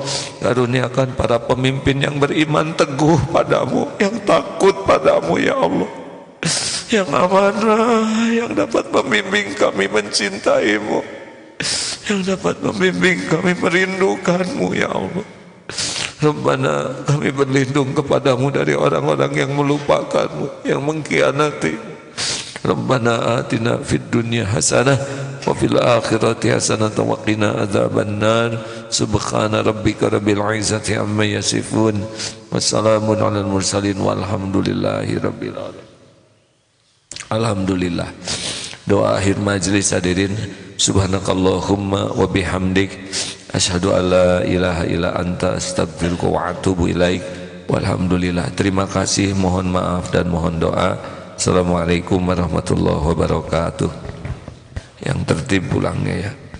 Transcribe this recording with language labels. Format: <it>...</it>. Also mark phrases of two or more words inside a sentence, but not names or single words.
<id>Karuniakan para pemimpin yang beriman teguh padamu, yang takut padamu ya Allah, yang amanah, yang dapat membimbing kami mencintaimu, yang dapat membimbing kami merindukanmu ya Allah. Rabbana, kami berlindung kepadamu dari orang-orang yang melupakanmu, yang mengkhianati.</id> <ar>ربنا آتنا في الدنيا حسنة وفي الآخرة حسنة وقنا عذاب النار. سبحان ربك رب العزة عما يصفون، وسلام على المرسلين، والحمد لله رب العالمين.</ar> <id>Alhamdulillah. Doa akhir majlis hadirin,</id> <ar>سبحانك اللهم وبحمدك أشهد أن لا إله إلا أنت أستغفرك وأتوب إليك. Walhamdulillah.</ar> <id>Terima kasih, mohon maaf dan mohon doa.</id> <ar>السلام عليكم ورحمة الله وبركاته.</ar> <id>Yang tertib pulangnya ya.</id>